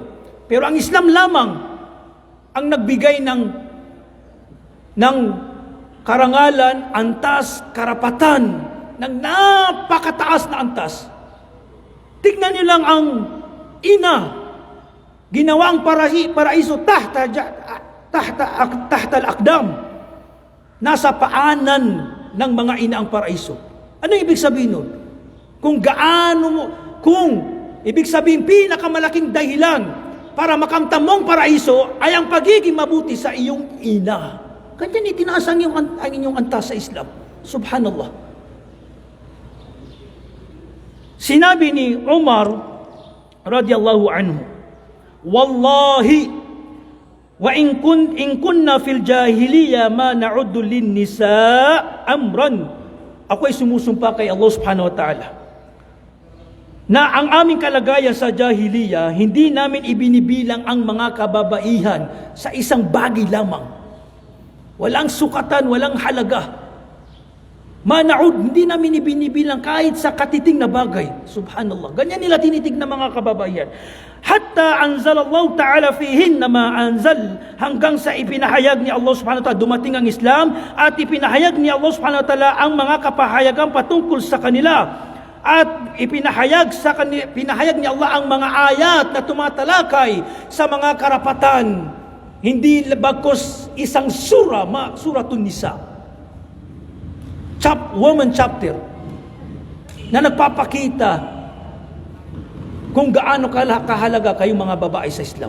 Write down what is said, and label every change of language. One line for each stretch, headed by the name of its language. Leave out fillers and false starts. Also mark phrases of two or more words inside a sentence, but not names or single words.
Filipino: Pero ang Islam lamang ang nagbigay ng karangalan, antas, karapatan, ng napakataas na antas. Tignan niyo lang ang ina, ginawang paraiso
Arabic: تحت الأقدام.
Filipino: Nasa paanan ng mga ina ang paraiso. Ano ibig sabihin nun? Kung ibig sabihin pinakamalaking dahilan para makamtan mong paraiso ay ang pagiging mabuti sa iyong ina. Ganyan itinaas ang inyong antas sa Islam. Subhanallah. Sinabi ni Umar
Arabic: رضي الله عنه, "والله وإن كنا في الجاهلية ما نعد للنساء أمرا."
Filipino: Ako ay sumusumpa kay Allah
Arabic: سبحانه وتعالى
Filipino: na ang aming kalagayan sa jahiliya, hindi namin ibinibilang ang mga kababaihan sa isang bagay lamang. Walang sukatan, walang halaga. Manaud, hindi namin ibinibilang kahit sa katiting na bagay. Subhanallah. Ganyan nila tinitig na mga kababaihan.
Arabic: حتى أنزل الله تعالى فيهن ما أنزل,
Filipino: hanggang sa ipinahayag ni Allah
Arabic: سبحانه وتعالى,
Filipino: dumating ang Islam at ipinahayag ni Allah
Arabic: سبحانه وتعالى
Filipino: ang mga kapahayagan patungkol sa kanila. At pinahayag ni Allah ang mga ayat na tumatalakay sa mga karapatan. Hindi bagkos isang suratun Nisa.
English: Woman chapter
Filipino: na nagpapakita kung gaano kahalaga kayong mga babae sa Islam.